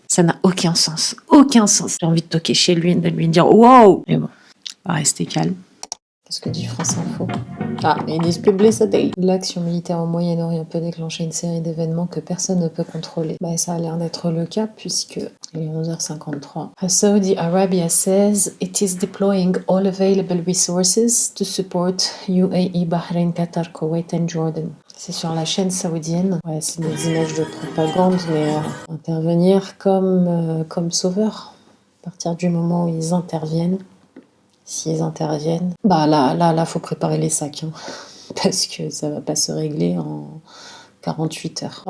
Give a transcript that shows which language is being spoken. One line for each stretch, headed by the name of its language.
French: Ça n'a aucun sens. Aucun sens. J'ai envie de toquer chez lui et de lui dire « Wow !» Mais bon, on va rester calme. Qu'est-ce que dit France Info? Ah, ils disent publicité. L'action militaire au Moyen-Orient peut déclencher une série d'événements que personne ne peut contrôler. Bah, ça a l'air d'être le cas puisque il est 11h53.
English: Saudi Arabia says it is deploying all available resources to support UAE, Bahrain, Qatar, Koweït and Jordan.
French: C'est sur la chaîne saoudienne. Ouais, c'est des images de propagande, mais intervenir comme sauveur. À partir du moment où ils interviennent, s'ils interviennent, bah là, faut préparer les sacs, hein, parce que ça va pas se régler en 48 heures.